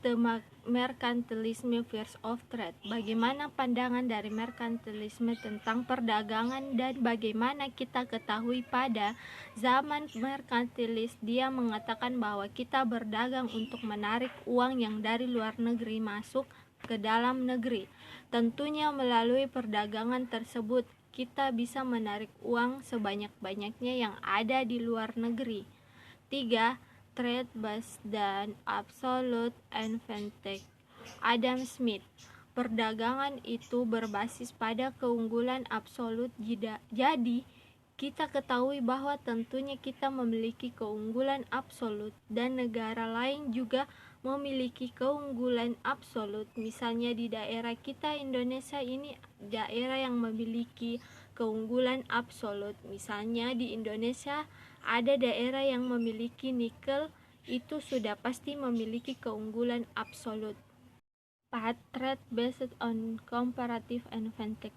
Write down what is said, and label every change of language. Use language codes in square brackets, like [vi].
[en] The mercantilism fears of trade. [id] Bagaimana pandangan dari merkantilisme tentang perdagangan dan bagaimana kita ketahui pada zaman merkantilis dia mengatakan bahwa kita berdagang untuk menarik uang yang dari luar negeri masuk ke dalam negeri. Tentunya melalui perdagangan tersebut kita bisa menarik uang sebanyak-banyaknya yang ada di luar negeri. 3. [en] Trade based [id] dan [en] absolute advantage. Adam Smith. [id] Perdagangan itu berbasis pada keunggulan absolut. Jadi kita ketahui bahwa tentunya kita memiliki keunggulan absolut dan negara lain juga memiliki keunggulan absolut. Misalnya di daerah kita Indonesia ini daerah yang memiliki keunggulan absolut. Misalnya di Indonesia ada daerah yang memiliki nikel, itu sudah pasti memiliki keunggulan absolut. 4. [en] Trade based on comparative advantage.